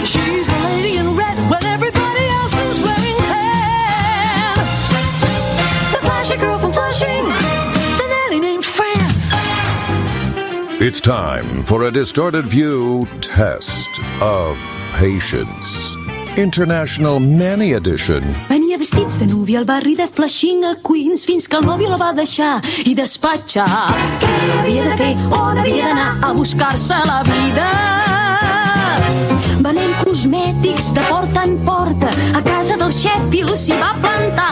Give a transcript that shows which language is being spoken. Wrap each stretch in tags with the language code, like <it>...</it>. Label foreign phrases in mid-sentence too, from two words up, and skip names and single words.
<en>She's the lady in red when everybody else is wearing tan. The flashy girl from Flushing, the nanny named Fran. It's time for a distorted view test of patience. International Nanny Edition.</en> <ca>Venia vestits de núvia al barri de Flushing a Queens fins que el nòvio la va deixar i despatxar. Què havia de fer? On havia d'anar a buscar-se la vida? Venent cosmètics de porta en porta, a casa del Sheffield s'hi va plantar.</ca>